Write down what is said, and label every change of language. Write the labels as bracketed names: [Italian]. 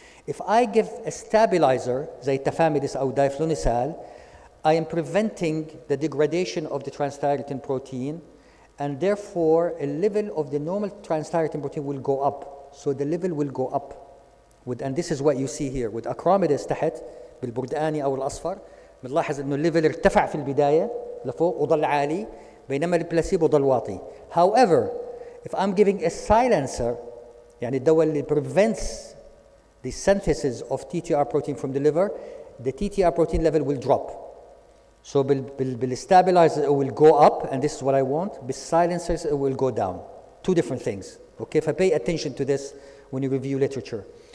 [English] If I give a stabilizer, زي tafamidis أو diflunisal, I am preventing the degradation of the transthyretin protein, and therefore a level of the normal transthyretin protein will go up. So the level will go up. And this is what you see here. With acromidis [Arabic] تحت بالبردقاني أو الأصفر, بنلاحظ إنه الليفل ارتفع في البداية لفوق وضل عالي, بينما البلاسيبو ضل واطي. [English] However, if I'm giving a silencer, [Arabic] يعني الدواء اللي [English] prevents the synthesis of TTR protein from the liver, the TTR protein level will drop. So بالstabilizers it will go up, and this is what I want. Silencers it will go down. Two different things. Okay, pay attention to this when you review literature.